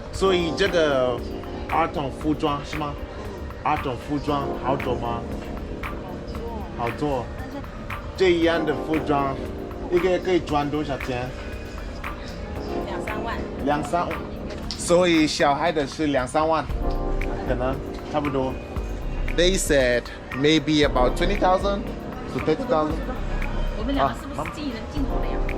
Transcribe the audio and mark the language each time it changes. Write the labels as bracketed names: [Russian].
[Chinese] 所以这个儿童服装是吗？儿童服装好做吗？好做。这样的服装一个月可以赚多少钱？2-3万。所以小孩的是2-3万，可能差不多。 [English] They said maybe about 20,000 to 30,000. [Chinese] 我们两个是不是进口的呀？